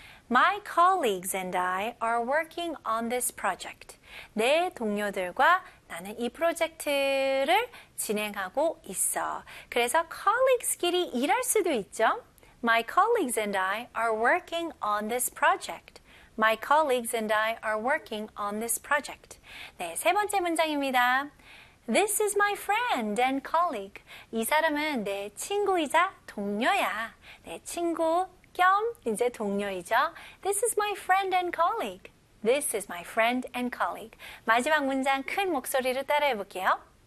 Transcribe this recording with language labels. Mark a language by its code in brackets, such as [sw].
[en] My colleagues and I are working on this project. [ko] 내 동료들과 나는 이 프로젝트를 진행하고 있어. 그래서 colleagues끼리 일할 수도 있죠. [en] My colleagues and I are working on this project. My colleagues and I are working on this project. [ko] 네, 세 번째 문장입니다. [en] This is my friend and colleague. [ko] 이 사람은 내 친구이자 동료야. 내 친구 겸 이제 동료이죠. [en] This is my friend and colleague. This is my friend and colleague. [ko] 마지막 문장 큰 목소리로 따라해 볼게요.